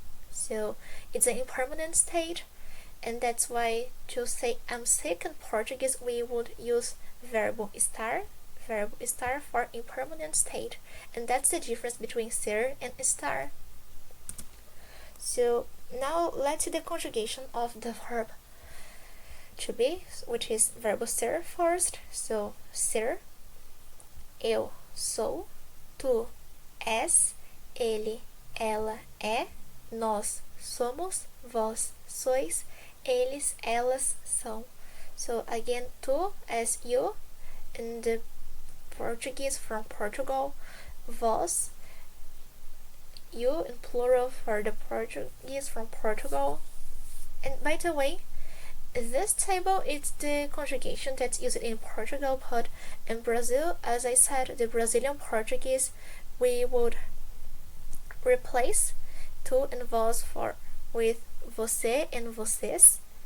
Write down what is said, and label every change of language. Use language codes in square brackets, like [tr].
[en] So it's an impermanent state, and that's why to say I'm sick in Portuguese we would use verbo estar for impermanent state, and that's the difference between ser and estar. So now let's see the conjugation of the verb to be, which is verbo ser first. [pt] So ser, eu sou, tu és, ele, ela é, nós somos, vós sois, eles, elas são. [en] So again, tu as you in the Portuguese from Portugal, vós, you in plural for the Portuguese from Portugal. And by the way, this table is the conjugation that's used in Portugal, but in Brazil, as I said, the Brazilian Portuguese, we would replace tu and vós with você and vocês,